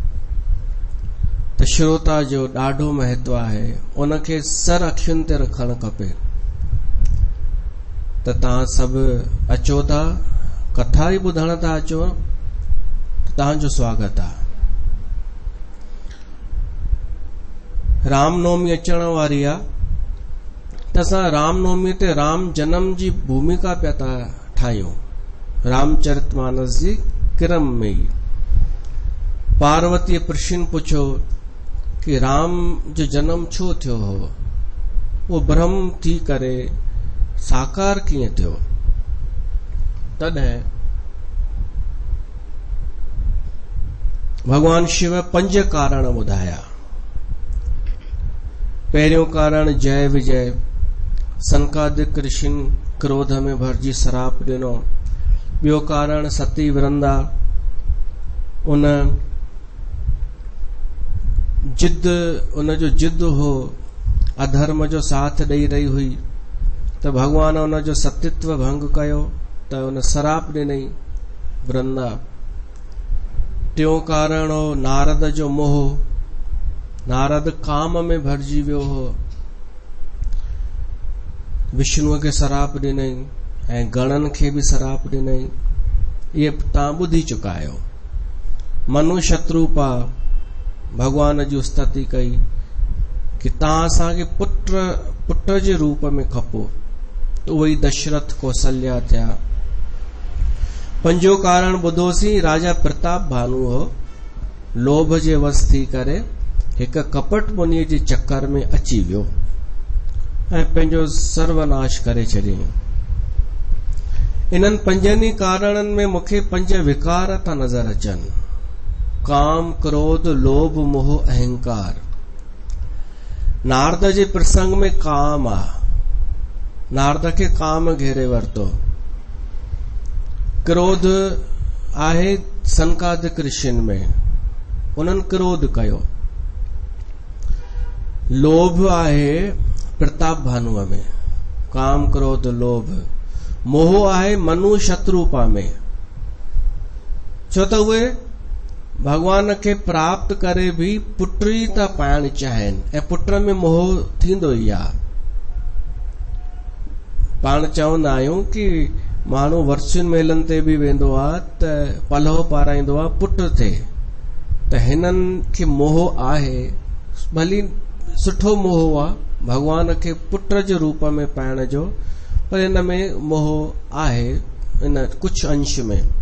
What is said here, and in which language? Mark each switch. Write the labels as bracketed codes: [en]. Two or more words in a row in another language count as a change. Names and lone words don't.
[sd] त श्रोता जो ॾाढो महत्व आहे, उनखे सर अखियुनि ते रखणु खपे। त तव्हां सभु अचो था, कथा ई ॿुधण था अचो, तव्हांजो स्वागत आहे। रामनवमी अचण वारी आहे, त असां रामनवमी ते राम जनम जी भूमिका पिया था ठाहियूं। रामचरितमानस जी क्रम में ई पार्वतीअ प्रश्न पुछो कि राम जो जन्म छो थियो हो, वो ब्रह्म थी करे साकार कीअं थियो। तॾहिं भगवान शिव 5 कारण ॿुधाया। पहिरियों कारण जय विजय, सनकादिक ऋषि क्रोध में भरजी श्राप ॾिनो। ॿियो कारण सती वृंदा, उन जो जिद हो, अधर्म जो साथ ॾेई रही हुई, त भगवान उन जो सतीत्व भंग कयो, त उन श्राप ॾिनई वृंदा। टियों कारण हो नारद जो मोह, नारद काम में भरजी वियो हो, विष्णुअ खे श्राप ॾिनई ऐं गणनि खे बि श्राप ॾिनई। इहे तव्हां ॿुधी चुका आहियो। मनु शत्रुपा भगवान जी स्तुति कई कि तव्हां असांखे पुट जे रूप में खपो, त उहो ई दशरथ कौशल्या थिया। 5 कारण ॿुधोसीं। राजा प्रताप भानु हो, लोभ जे वस थी करे हिक कपट मुनीअ जे चक्कर में अची वियो ऐं पंहिंजो सर्वनाश करे छॾियईं। इन्हनि 5 कारणनि में मूंखे 5 विकार था नज़र अचनि: काम, क्रोध, लोभ, मोह, अहंकार। नारद जे प्रसंग में काम आ, नारद खे काम घेरे वरितो। क्रोध आहे सनकादिक ऋषियुनि में, उन्हनि क्रोध कयो। लोभ आहे प्रताप भानुअ में, काम, क्रोध, लोभ। मोह आहे मनु शत्रुपा में, छो त उहे भगवान खे प्राप्त करे भी पुट ई था पाइण चाहिनि, ऐं पुट में मोह थींदो ई आहे। पाण चवंदा आहियूं कि माण्हू वर्षुनि मेलनि ते बि वेंदो आहे त पलव पाराईंदो आहे पुट थे, त हिननि खे मोह आहे, भली सुठो मोह आहे भगवान खे पुट जे रूप में पाइण जो, पर हिन में मोह आहे इन कुछ अंश में।